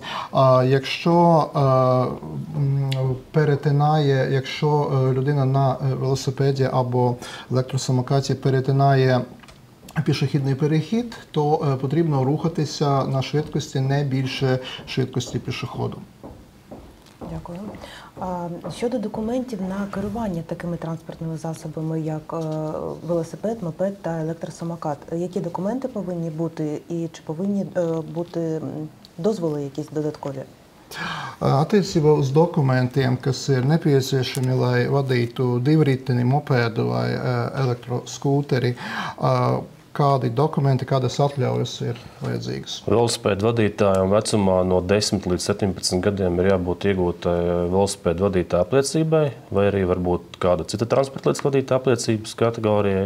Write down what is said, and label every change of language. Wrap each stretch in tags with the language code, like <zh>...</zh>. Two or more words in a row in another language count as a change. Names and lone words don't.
<uk>Якщо людина на велосипеді або електросамокаті перетинає пішохідний перехід, то потрібно рухатися на швидкості не більше швидкості пішоходу. Дякую. Щодо документів на керування такими транспортними засобами, як велосипед, мопед та електросамокат, які документи повинні бути і чи повинні бути дозволи якісь додаткові?</uk> <lv>Attiecībā uz dokumentiem, kas ir nepieciešami, lai vadītu divriteni, mopedu vai elektroskūteri, kādi dokumenti, kādas atļaujas ir vajadzīgas? Velosipēdu vadītājiem vecumā no 10 līdz 17 gadiem ir jābūt iegūtai velosipēdu vadītāja apliecībai, vai arī varbūt kāda cita transporta līdzekļu vadītāja apliecības kategorijai.</lv>